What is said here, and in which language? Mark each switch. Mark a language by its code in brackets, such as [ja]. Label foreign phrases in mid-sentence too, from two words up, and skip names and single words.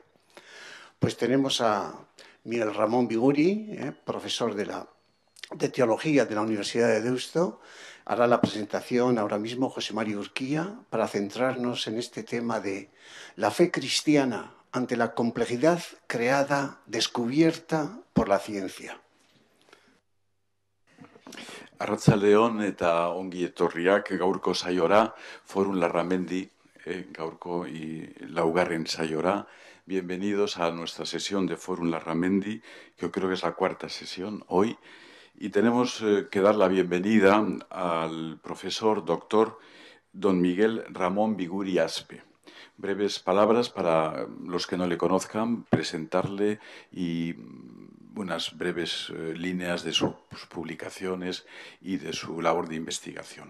[es] Pues tenemos a Miguel Ramón Biguri, profesor de Teología de la Universidad de Deusto. Hará la presentación ahora mismo José Mario Urquía para centrarnos en este tema de la fe cristiana ante la complejidad creada, descubierta por la ciencia. [eu] Arratsaldeon eta ongi etorriak gaurko saiora, Forum Larramendi, gaurko y laugarren saiora. [es] Bienvenidos a nuestra sesión de Forum Larramendi, que yo creo que es la cuarta sesión hoy. Y tenemos que dar la bienvenida al profesor doctor don Miguel Ramón Biguri Aspe. Breves palabras para los que no le conozcan, presentarle y unas breves líneas de sus publicaciones y de su labor de investigación.